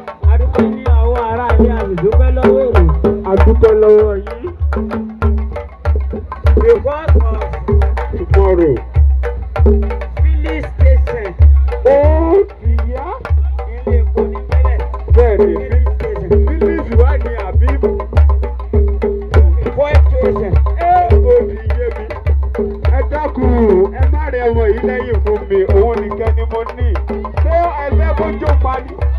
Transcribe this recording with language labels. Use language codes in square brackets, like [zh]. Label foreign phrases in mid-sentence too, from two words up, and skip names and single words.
[yo] A dúpẹ́ ní ọwọ́ ará ilé, a sì dúpẹ́ lọ́wọ́ èrò. A dúpẹ́ lọ́wọ́ yín. [en] Because of Tomorrow. filling station. [yo] Ó ti yá. Ilé epo ní tẹ́lẹ̀. Bẹ́ẹ̀ni. [en] Filling station. [yo] Phillips wà ní àbí? [en] Fuel station. [yo] Ẹ ò ní yé mi. Ẹ dákun, ẹ má rẹ ọmọ yìí lẹ́yìn fún mi. Òun nìkan ni mo ní. Ṣé ẹ fẹ́ kó jó pa ni?